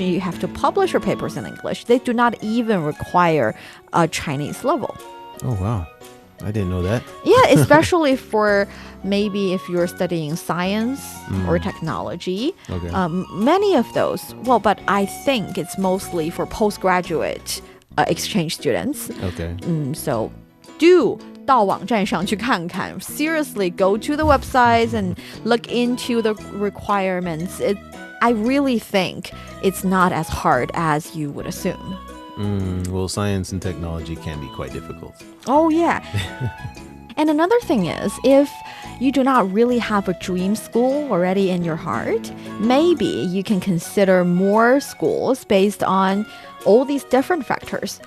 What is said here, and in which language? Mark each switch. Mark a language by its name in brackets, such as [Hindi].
[English] You have to publish your papers in English. They do not even require a Chinese level. Oh, wow. I didn't know that. Yeah, especially for maybe if you're studying science or technology. Okay. Many of those, but I think it's mostly for postgraduate exchange students. Okay. So do [Chinese] 到网站上去看看. [English] Seriously, go to the websites and look into the requirements. I really think it's not as hard as you would assume. Well, science and technology can be quite difficult. Oh, yeah. And another thing is, if you do not really have a dream school already in your heart, maybe you can consider more schools based on all these different factors.